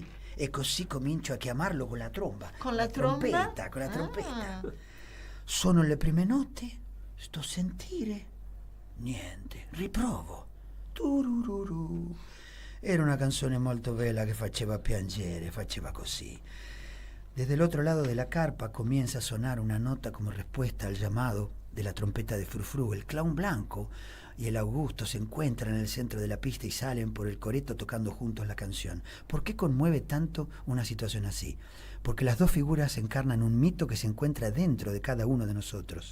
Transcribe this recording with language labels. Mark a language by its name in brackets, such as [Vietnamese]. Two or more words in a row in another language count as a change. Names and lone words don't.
[Italian] E così comincio a chiamarlo con la tromba. Con la tromba? Trompetta, con la trompetta. Sono le prime notti, sto a sentire. Niente, riprovo. Turururu. Era una canzone molto bella che faceva piangere, faceva così. [Spanish] Desde el otro lado de la carpa comienza a sonar una nota como respuesta al llamado de la trompeta de Frufru. El clown blanco y el Augusto se encuentran en el centro de la pista y salen por el coreto tocando juntos la canción. ¿Por qué conmueve tanto una situación así? Porque las dos figuras encarnan un mito que se encuentra dentro de cada uno de nosotros.